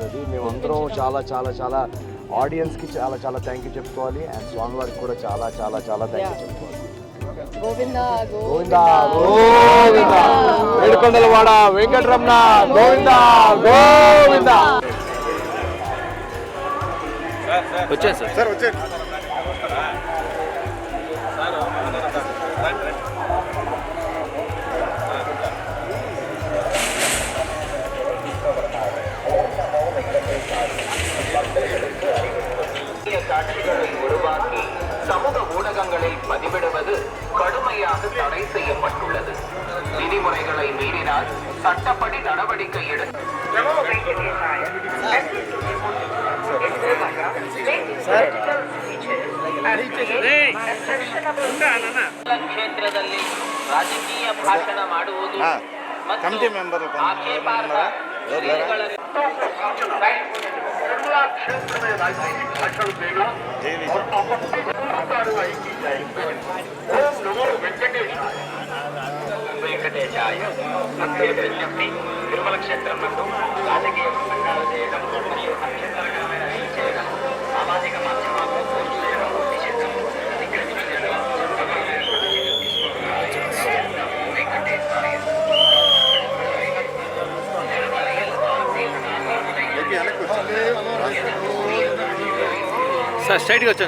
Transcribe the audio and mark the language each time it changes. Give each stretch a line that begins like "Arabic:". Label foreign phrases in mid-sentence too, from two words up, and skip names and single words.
Telugu: అది మేమందరం చాలా చాలా చాలా ఆడియన్స్కి చాలా చాలా
English: thank you
Telugu: చెప్పుకోవాలి అండ్ స్వామివారికి కూడా చాలా చాలా చాలా
English: thank you
Telugu: చెప్పుకోవాలి. గోవిందా గోవిందా గోవిందా ఏడుకొండలవాడ వెంకటరమణ గోవిందా గోవిందా. వచ్చాను సార్ వచ్చాను.
Tamil: காட்சிகளை உருவாக்கி சமூக ஊடகங்களில் பதிவிடுவது கடுமையாக தடை செய்யப்பட்டுள்ளது. விதிமுறைகளை மீறினால் சட்டப்படி நடவடிக்கை
Kannada: ಕ್ಷೇತ್ರದಲ್ಲಿ ರಾಜಕೀಯ ಭಾಷಣ ಮಾಡುವುದು
English: committee member
Hindi: क्षेत्र में राजनीतिक भाषण देना
Sanskrit: ओम नमो वेंकटेशाय
Hindi: వెంకటేశాయ.
Telugu: ప్రత్యేక విజ్ఞప్తి, తిరుమల క్షేత్రం నందు రాజకీయ ప్రసంగాలు చేయడం మరియు అభ్యంతరకరమైన రీల్ చేయడం, సామాజిక మాధ్యమాల్లో పోస్ట్ చేయడం నిషిద్ధం. సార్ స్ట్రైట్గా వచ్చాను